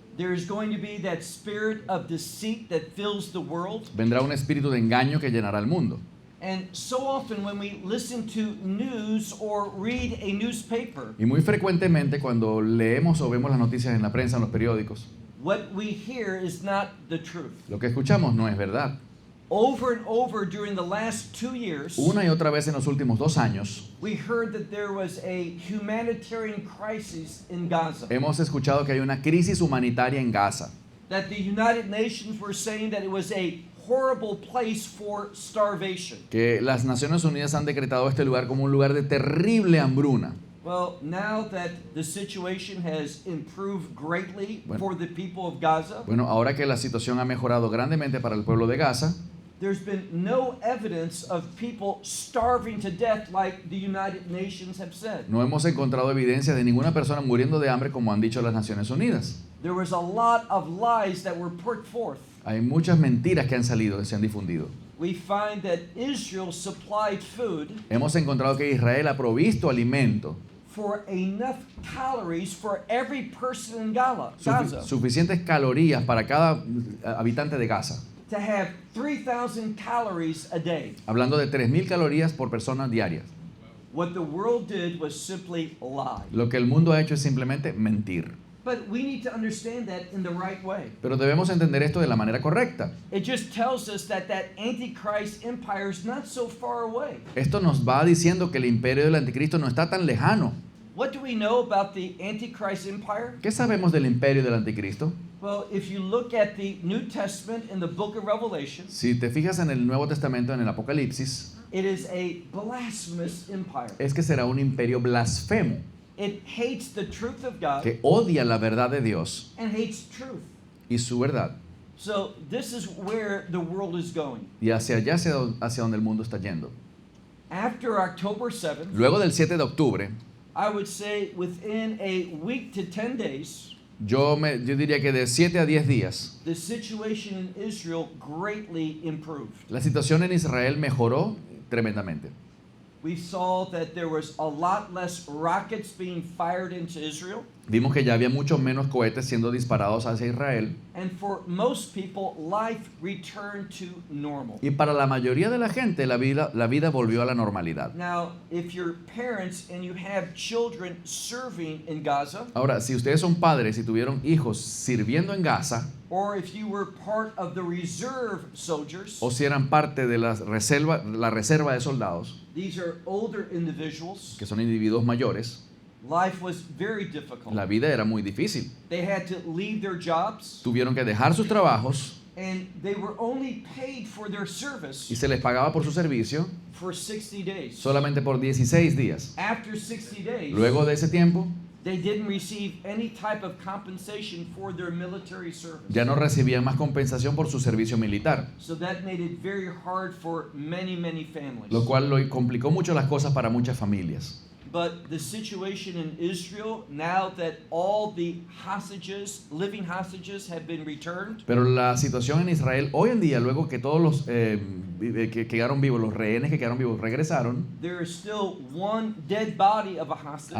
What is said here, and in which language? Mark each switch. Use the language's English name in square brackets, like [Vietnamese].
[English] there is going to be that spirit of deceit that fills the world. [Spanish] vendrá un espíritu de engaño que llenará el mundo. [English] And so often when we listen to news or read a newspaper, [Spanish] Y muy frecuentemente cuando leemos o vemos las noticias en la prensa, en los periódicos, [English] what we hear is not the truth. [Spanish] lo que escuchamos no es verdad. [English] Over and over during the last 2 years, [Spanish] Una y otra vez en los últimos 2 años, [English] we heard that there was a humanitarian crisis in Gaza. [Spanish] hemos escuchado que hay una crisis humanitaria en Gaza, [English] That the United Nations were saying that it was a horrible place for starvation. [Spanish] que las Naciones Unidas han decretado este lugar como un lugar de terrible hambruna. [English] Well, now that the situation has improved greatly [Spanish] Bueno. [English] for the people of Gaza, [Spanish] Bueno, ahora que la situación ha mejorado grandemente para el pueblo de Gaza, [English] there's been no evidence of people starving to death like the United Nations have said. [Spanish] no hemos encontrado evidencia de ninguna persona muriendo de hambre como han dicho las Naciones Unidas. [English] There was a lot of lies that were put forth. [Spanish] Hay muchas mentiras que han salido, que se han difundido. [English] We find that Israel supplied food [Spanish] Hemos encontrado que Israel ha provisto alimento, [English] for enough calories for every person in Gaza [Spanish] suficientes calorías para cada habitante de Gaza. [English] to have 3,000 calories a day. [Spanish] Hablando de 3.000 calorías por persona diarias. [English] What the world did was simply lie. [Spanish] Lo que el mundo ha hecho es simplemente mentir. [English] But we need to understand that in the right way. [Spanish] Pero debemos entender esto de la manera correcta. [English] It just tells us that Antichrist empire is not so far away. [Spanish] Esto nos va diciendo que el imperio del anticristo no está tan lejano. [English] What do we know about the Antichrist empire? [Spanish] ¿Qué sabemos del imperio del anticristo? [English] Well, if you look at the New Testament in the book of Revelation, [Spanish] Si te fijas en el Nuevo Testamento, en el Apocalipsis, [English] it is a blasphemous empire. [Spanish] es que será un imperio blasfemo, [English] It hates the truth of God [Spanish] que odia la verdad de Dios [English] and hates truth. [Spanish] y su verdad. [English] So this is where the world is going. [Spanish] Y hacia allá, hacia donde el mundo está yendo. [English] After October 7th, [Spanish] Luego del 7 de octubre, [English] I would say within a week to 10 days, [Spanish] yo diría que de 7 a 10 días, [English] the situation in Israel greatly improved. [Spanish] la situación en Israel mejoró tremendamente. [English] We saw that there was a lot less rockets being fired into Israel. [Spanish] Vimos que ya había muchos menos cohetes siendo disparados hacia Israel. [English] And for most people, life returned to normal. [Spanish] Y para la mayoría de la gente, la vida volvió a la normalidad. [English] Now, if you're parents and you have children serving in Gaza, [Spanish] Ahora, si ustedes son padres y tuvieron hijos sirviendo en Gaza, [English] or if you were part of the reserve soldiers, [Spanish] o si eran parte de la reserva de soldados, [English] these are older individuals, [Spanish] que son individuos mayores, [English] life was very difficult. [Spanish] la vida era muy difícil. [English] They had to leave their jobs, [Spanish] Tuvieron que dejar sus trabajos [English] and they were only paid for their service [Spanish] y se les pagaba por su servicio [English] for 60 days. [Spanish] solamente por 16 días. [English] After 60 days, [Spanish] Luego de ese tiempo, [English] they didn't receive any type of compensation for their military service. [Spanish] ya no recibían más compensación por su servicio militar, [English] So that made it very hard for many, many families. [Spanish] lo cual complicó mucho las cosas para muchas familias. [English] But the situation in Israel, now that all the living hostages have been returned, [Spanish] Pero la situación en Israel hoy en día, luego que todos los que quedaron vivos, los rehenes que quedaron vivos regresaron, [English] there is still one dead body of a hostage